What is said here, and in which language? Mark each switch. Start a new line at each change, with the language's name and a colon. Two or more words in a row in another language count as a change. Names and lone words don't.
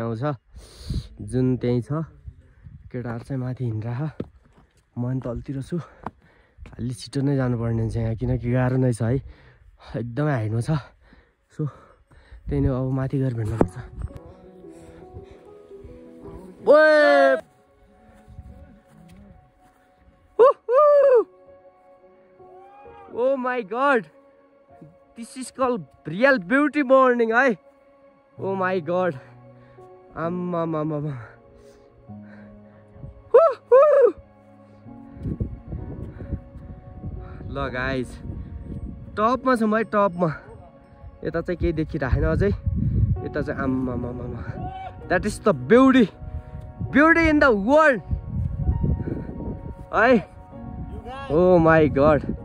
Nepali: आउँछ जुन त्यहीँ छ केटाहरू चाहिँ माथि हिँडिरह म पनि तलतिर छु अलि छिटो नै जानुपर्ने हुन्छ यहाँ किनकि गाह्रो नै छ है एकदमै हाइटमा छ सो त्यही नै अब माथि गएर भेट्नुपर्छ
English: Oh my god this is called real beauty morning है oh my god आम्मा
Nepali: ल गाइज टपमा छौँ है टपमा यता चाहिँ केही देखिरहेन अझै यता चाहिँ आम्मा
English: that is the beauty in the world
Nepali: है
English: oh my god